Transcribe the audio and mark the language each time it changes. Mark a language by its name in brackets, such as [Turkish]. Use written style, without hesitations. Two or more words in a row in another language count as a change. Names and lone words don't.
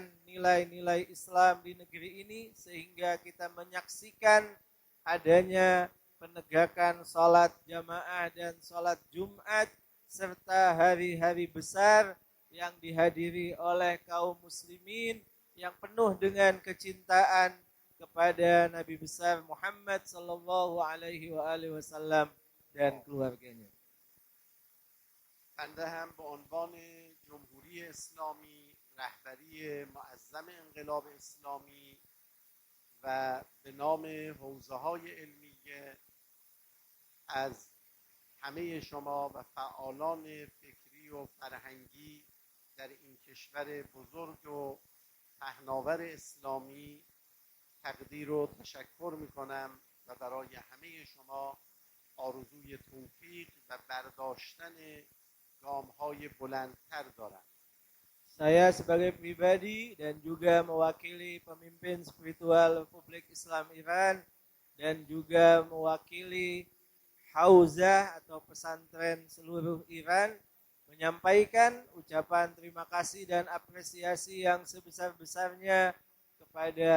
[Indonesian] nilai-nilai Islam di negeri ini sehingga kita menyaksikan adanya penegakan sholat jamaah dan sholat Jumat serta hari-hari besar yang dihadiri oleh kaum muslimin yang penuh dengan kecintaan kepada Nabi besar Muhammad [Arabic] صلى الله عليه وسلم [Indonesian] dan keluarganya. [Persian] بنده هم به عنوان جمهوری اسلامی، رهبری معظم انقلاب اسلامی و به نام حوزه‌های علمیه از همه شما و فعالان فکری و فرهنگی در این کشور بزرگ و پهناور اسلامی تقدیر و تشکر میکنم و برای همه شما آرزوی توفیق و برداشتن گام‌های بلندتر دارم. [Indonesian] Saya sebagai pribadi dan juga mewakili pemimpin spiritual Republik Islam Iran dan juga mewakili Hauzah atau pesantren seluruh Iran menyampaikan ucapan terima kasih dan apresiasi yang sebesar-besarnya kepada